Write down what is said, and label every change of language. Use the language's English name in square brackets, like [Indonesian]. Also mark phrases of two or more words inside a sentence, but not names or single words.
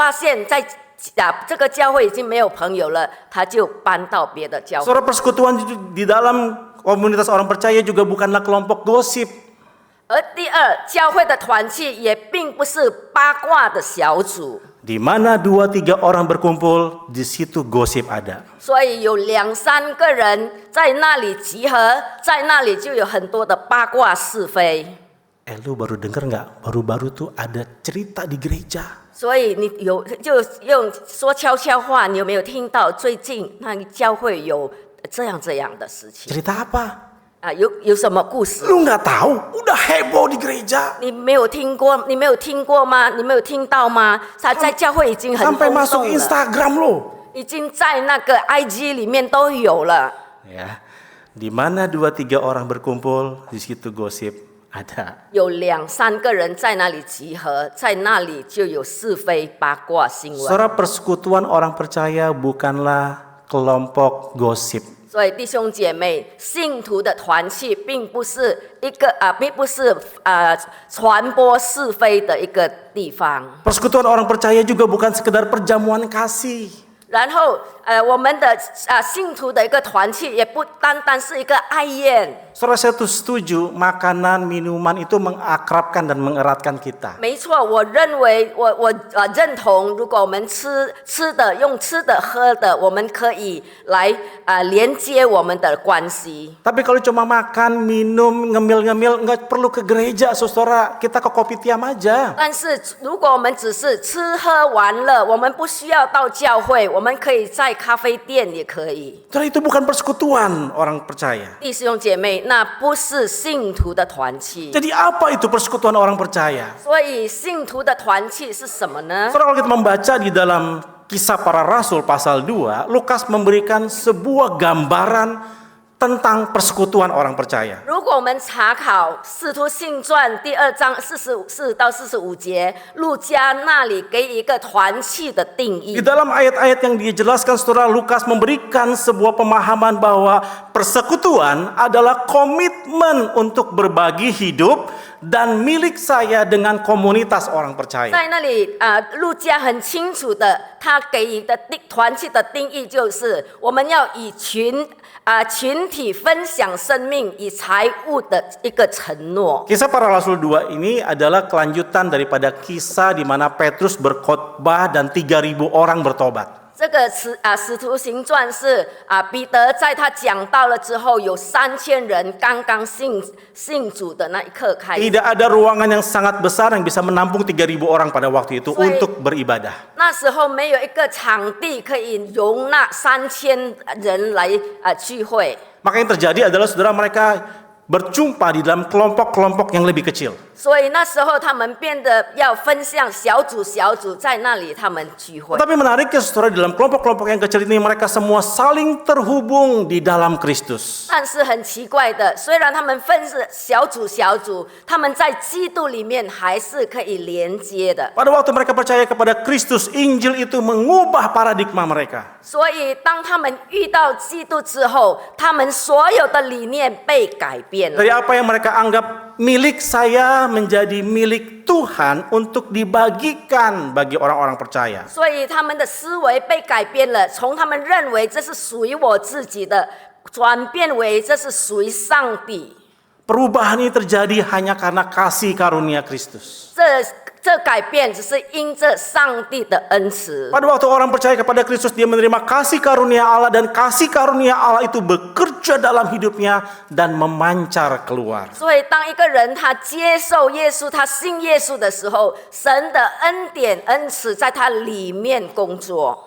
[Chinese] 所以如果发现在这个教会已经没有朋友了，他就搬到别的教会。 [Indonesian] Saudara, persekutuan di dalam komunitas orang percaya juga bukanlah kelompok gosip. [Chinese] 而第二，教会的团契也并不是八卦的小组， [Indonesian] Di mana 2-3 orang berkumpul, di situ gosip ada. [Chinese] 所以有2-3个人在那里集合，在那里就有很多的八卦是非。 [Indonesian] Lu baru denger nggak? Baru-baru tuh ada cerita di gereja. [Chinese] 所以你就用说悄悄话，你有没有听到最近那个教会有这样的事情 [Indonesian] Cerita apa? [Chinese] 啊？有什么故事？ [Indonesian] Lu nggak tahu? Udah heboh di gereja. [Chinese] 你没有听过吗？你没有听到吗？他在教会已经很 [Indonesian] Sampai [Chinese] 轰 [Indonesian] masuk [Chinese] 动了， [Indonesian] Instagram lo. [Chinese] 已经在那个 IG 里面都有了。 [Indonesian] Ya, di mana 2-3 orang berkumpul, di situ gosip ada. [Chinese] 有2-3个人在那里集合，在那里就有是非八卦新闻。 [Indonesian] Saudara, persekutuan orang percaya bukanlah kelompok gosip. [Chinese] 所以弟兄姐妹，信徒的团契并不是传播是非的一个地方。 [Indonesian] Persekutuan orang percaya juga bukan sekedar perjamuan kasih. [Chinese] 然后我们的信徒的一个团契也不单单是一个爱宴。 [Indonesian] Saudara, saya tuh setuju makanan, minuman itu mengakrabkan dan mengeratkan kita. [Chinese] 没错，我认为我认同，如果我们用吃的喝的，我们可以来连接我们的关系。 [Indonesian] Tapi kalau cuma makan, minum, ngemil-ngemil, nggak perlu ke gereja, saudara. Kita ke kopitiam aja. [Chinese] 但是如果我们只是吃喝玩乐，我们不需要到教会，我们可以在咖啡店也可以。 [Indonesian] Saudara, itu bukan persekutuan orang percaya. [Chinese] 弟兄姐妹，那不是信徒的团契。 [Indonesian] Jadi apa itu persekutuan orang percaya? [Chinese] 所以信徒的团契是什么呢？ [Indonesian] Saudara, kalau kita membaca di dalam Kisah Para Rasul pasal 2, Lukas memberikan sebuah gambaran tentang persekutuan orang percaya. [Chinese] 如果我们查考《使徒信传》第2章44到45节，路加那里给一个团契的定 [Indonesian] Di [Chinese] 义。 [Indonesian] dalam ayat-ayat yang dijelaskan, saudara, Lukas memberikan sebuah pemahaman bahwa persekutuan adalah komitmen untuk berbagi hidup dan milik saya dengan komunitas orang percaya. [Chinese] 在那里路加很清楚的，他给予的团契的定义就是，我们要以群体分享生命，以财物的一个承诺。 [Indonesian] Kisah Para Rasul 2 ini adalah kelanjutan daripada kisah di mana Petrus berkhotbah dan 3.000 orang bertobat. [Chinese] 这个使徒行传是彼得在他讲到了之后，有3000人刚刚信主的那一刻开始。 [Indonesian] Tidak ada ruangan yang sangat besar yang bisa menampung 3.000 orang pada waktu itu untuk beribadah. [Chinese] 那时候没有一个场地可以容纳3000人来聚会。 [Indonesian] Maka yang terjadi adalah saudara, mereka berjumpa di dalam kelompok-kelompok yang lebih kecil. [Chinese] 所以那时候他们变得要分享小组，在那里他们聚会。 [Indonesian] Tapi menariknya saudara, di dalam kelompok-kelompok yang kecil ini mereka semua saling terhubung di dalam Kristus. [Chinese] 但是很奇怪的，虽然他们分是小组，他们在基督里面还是可以连接的。 [Indonesian] Pada waktu mereka percaya kepada Kristus, Injil itu mengubah paradigma mereka. [Chinese] 所以当他们遇到基督之后，他们所有的理念被改变了。 [Indonesian] Dari apa yang mereka anggap milik saya menjadi milik Tuhan untuk dibagikan bagi orang-orang percaya. [Chinese] 所以他们的思维被改变了，从他们认为这是属于我自己的，转变为这是属于上帝。 [Indonesian] Perubahan ini terjadi hanya karena kasih karunia Kristus. [Chinese] 这改变只是因着上帝的恩慈。 [Indonesian] Pada waktu orang percaya kepada Kristus, dia menerima kasih karunia Allah, dan kasih karunia Allah itu bekerja dalam hidupnya dan memancar keluar. [Chinese] 所以当一个人他接受耶稣，他信耶稣的时候，神的恩典恩慈在他里面工作。